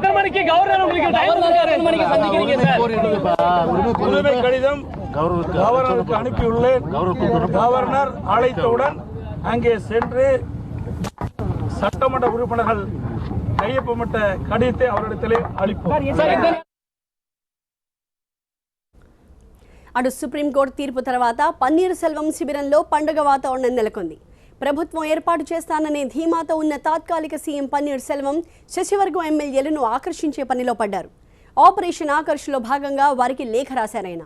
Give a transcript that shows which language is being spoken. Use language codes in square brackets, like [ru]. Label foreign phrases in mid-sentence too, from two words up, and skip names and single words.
[ta] உரிமை கடிதம் கவர்னருக்கு அனுப்பியுள்ளேன். கவர்னர் அழைத்தவுடன் அங்கே சென்று சட்டமன்ற உறுப்பினர்கள் கையொப்பமிட்ட கடிதத்தை அவரிடத்திலே அளிப்போம். [te] అటు సుప్రీంకోర్టు తీర్పు తర్వాత పన్నీర్ సెల్వం శిబిరంలో పండుగ వాతావరణం నెలకొంది. ప్రభుత్వం ఏర్పాటు చేస్తాననే ధీమాతో ఉన్న తాత్కాలిక సీఎం పన్నీర్ సెల్వం శశివర్గం ఎమ్మెల్యేలను ఆకర్షించే పనిలో పడ్డారు. ఆపరేషన్ ఆకర్ష్లో భాగంగా వారికి లేఖ రాశారాయన.